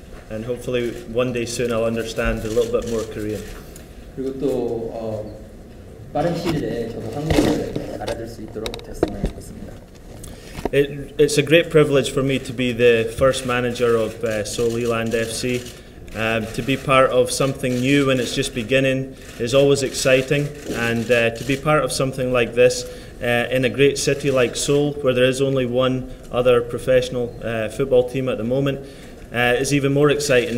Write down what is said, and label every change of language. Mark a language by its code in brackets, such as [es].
[en] And hopefully one day soon I'll understand a little bit more Korean. [ko] 그리고 또 빠른 시일 내에 저도 한국어를 알아들 수 있도록 됐으면 좋겠습니다. [en] It's a great privilege for me to be the first manager of Seoul E-Land FC. To be part of something new when it's just beginning is always exciting, and to be part of something like this in a great city like Seoul, where there is only one other professional football team at the moment, is even more exciting.